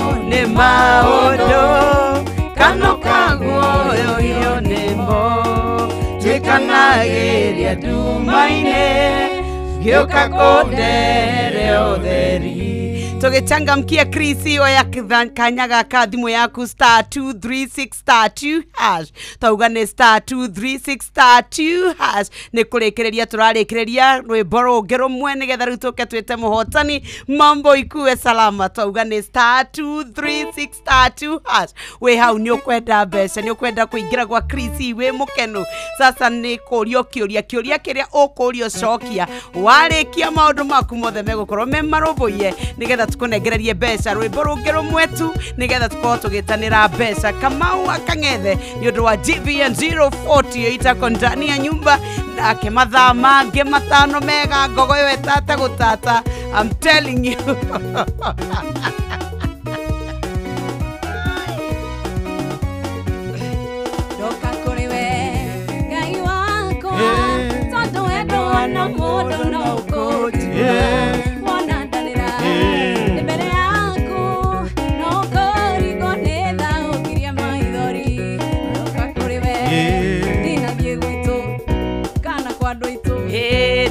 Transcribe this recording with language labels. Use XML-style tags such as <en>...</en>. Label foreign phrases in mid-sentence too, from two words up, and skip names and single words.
<ki>nĩ maũndũ kano kaguoyo gĩonemo twĩkanagĩria nduma-inĩ gĩũka kũndere ũtheri tũgĩchangamkia Krisi oya kanyaga ka thimũ yaku</ki> <en>star 236 star 2 hash</en> <ki>tauga nĩ</ki> <en>star 236 star</en> <ki>2 hash nĩ kũrĩkĩrĩria tũrarĩkĩrĩria rwĩmbo rũngĩ rũmwe nĩgetha rĩu tũke twĩte mũhotani mambo ikue salama tauga nĩ star 236</ki> <en>star 2 hash</en> <ki>wĩ hau nĩ ũkwenda mbeca nĩ ũkwenda kũingĩra gwa Krisi wĩ mũkenu sasa nĩ kũũrio kĩũria kĩrĩa ũkũũrio cokia warĩkia maũndũ maku mothe megũkorwo me marũmbũiye nĩgetha tukunengererie mbeca rwĩmbo rũngĩ rũmwe tu nĩgetha tukorwo tũgĩtanĩra mbeca Kamau akang'ethe nĩ ũndũ wa GVN 040 itako</ki> <sw>ndani ya nyumba</sw> <ki>nake mathaa mangĩ matano mega ngogo yo etata gũtata</ki> <en>I'm telling you</en> <ki>Ndoka kũrĩ we Ngai wakwa tondũ wendo wana mũndũ no ũkũnjigua wona ndarĩra nĩ mbere yaku no ũkũringwo nĩ tha ũkirie maithori ndoka kũrĩ we ndinathiĩ gwitũ kana kwa andũ aitũ</ki>